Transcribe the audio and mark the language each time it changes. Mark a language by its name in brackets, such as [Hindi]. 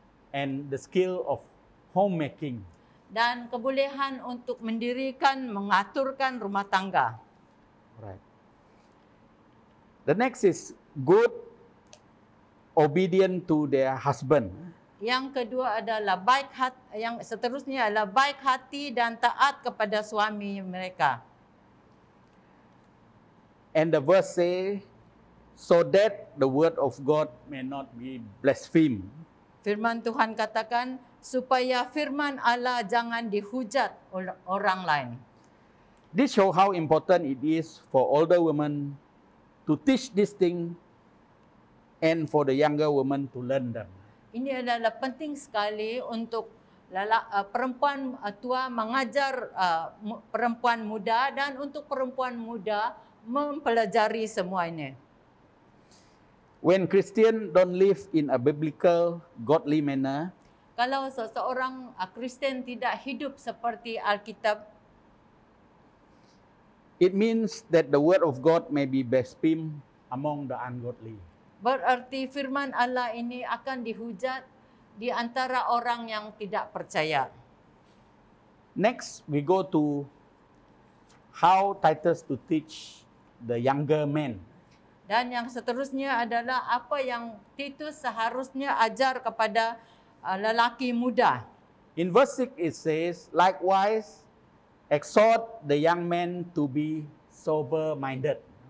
[English] and the skill of homemaking. [Malay] dan kebolehan untuk mendirikan, mengaturkan rumah tangga. [English] Right. The next is good, obedient to their husband. [Malay] Yang kedua adalah baik hati, yang seterusnya adalah baik hati dan taat kepada suami mereka. [English] And the verse say, so that the word of God may not be blasphemed. [Malay] Firman Tuhan katakan supaya firman Allah jangan dihujat oleh orang lain. [English] This show how important it is for older women to teach this thing and for the younger women to learn them. [Malay] Ini adalah penting sekali untuk perempuan tua mengajar perempuan muda dan untuk perempuan muda mempelajari semua ini. [English] When Christians don't live in a biblical, godly manner, [Malay] Kalau seseorang Kristen tidak hidup seperti Alkitab, [English] it means that the word of God may be blasphemed among the ungodly. [Malay] berarti firman Allah ini akan dihujat di antara orang yang tidak percaya. [English] Next, we go to how Titus to teach the younger men. [Malay] Dan yang seterusnya adalah apa yang Titus seharusnya ajar kepada lelaki muda. [English] In verse 6 it says, likewise, exhort the young men to be sober-minded.